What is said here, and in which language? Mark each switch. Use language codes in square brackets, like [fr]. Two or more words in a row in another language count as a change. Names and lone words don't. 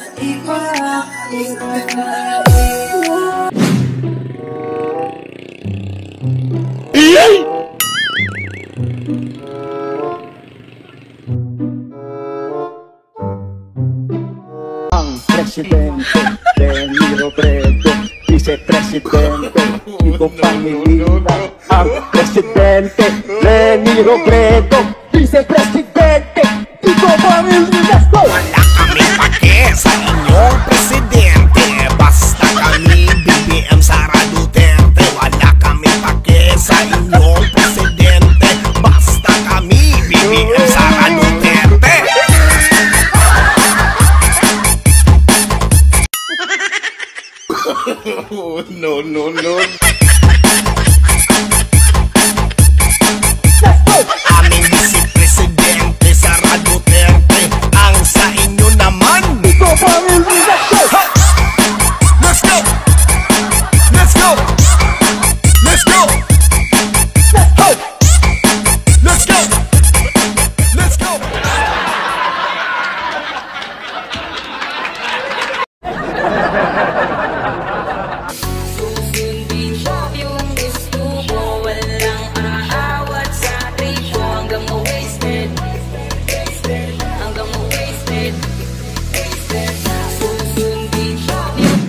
[tl] Ang presidente, Leni Robredo, vice-presidente, Tito Pangilinan. Ang presidente, Leni Robredo, vice-presidente, Tito Pangilinan. Wala kami pake sa inyong presidente. Basta kami BBM Sara Duterte. Wala kami pake sa inyong presidente. Basta kami BBM Sara Duterte. [en] No, no, no. [tl] Aming vice-presidente Sara Duterte, ang sa inyo naman. [en] Let's go! Let's go! Let's go! Let's go! Let's go! [tl] Susundin mo yung gusto mo. Walang aawat sa tripo. Hanggang ma-wasted. Hanggang ma-wasted. Susundin mo yung